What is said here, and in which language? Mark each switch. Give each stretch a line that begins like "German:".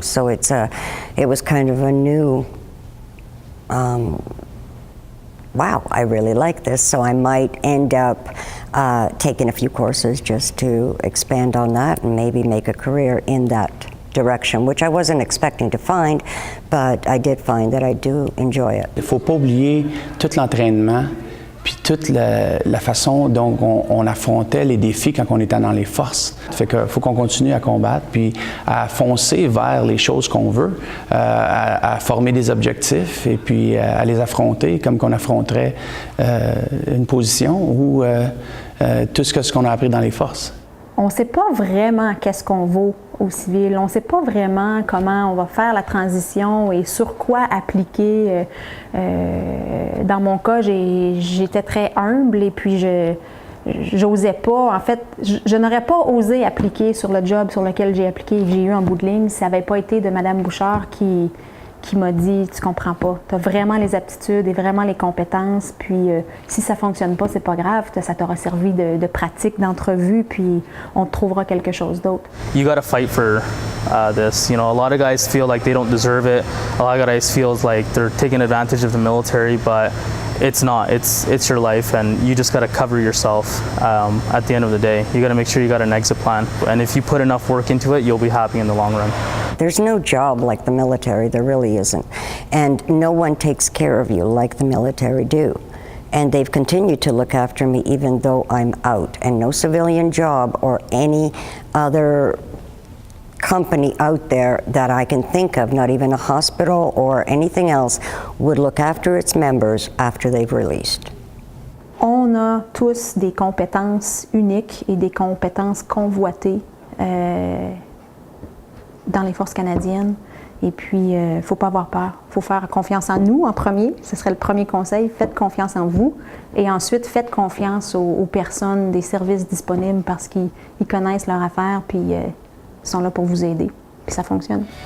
English: So it was kind of a new, wow, I really like this. So I might end up taking a few courses just to expand on that and maybe make a career in that direction, which I wasn't expecting to find, but I did find that I do enjoy it.
French: Il ne faut pas oublier tout l'entraînement puis toute la façon dont on affrontait les défis quand on était dans les forces. Fait qu'il faut qu'on continue à combattre, puis à foncer vers les choses qu'on veut, à former des objectifs et puis à les affronter comme qu'on affronterait une position ou tout ce qu'on a appris dans les forces. On ne sait pas vraiment qu'est-ce qu'on vaut au civil. On ne sait pas vraiment comment on va faire la transition et sur quoi appliquer. Dans mon cas, j'étais très humble et puis j'osais pas. En fait, je n'aurais pas osé appliquer sur le job sur lequel j'ai appliqué et que j'ai eu en bout de ligne si ça n'avait pas été de Mme Bouchard qui m'a dit « tu comprends pas, tu as vraiment les aptitudes et vraiment les compétences, puis si ça fonctionne pas, c'est pas grave, ça t'aura servi de pratique, d'entrevue, puis on te trouvera quelque chose d'autre. »
English: You got to fight for this. You know, a lot of guys feel like they don't deserve it. A lot of guys feel like they're taking advantage of the military, but it's not. It's your life, and you just got to cover yourself at the end of the day. You got to make sure you got an exit plan, and if you put enough work into it, you'll be happy in the long run. There's no job like the military, there really isn't. And no one takes care of you like the military do. And they've continued to look after me even though I'm out. And no civilian job or any other company out there that I can think of, not even a hospital or anything else, would look after its members after they've released.
French: On a tous des compétences uniques et des compétences convoitées dans les forces canadiennes. Et puis, il ne faut pas avoir peur. Il faut faire confiance en nous en premier. Ce serait le premier conseil. Faites confiance en vous. Et ensuite, faites confiance aux personnes des services disponibles parce qu'ils connaissent leur affaire puis ils sont là pour vous aider. Puis ça fonctionne.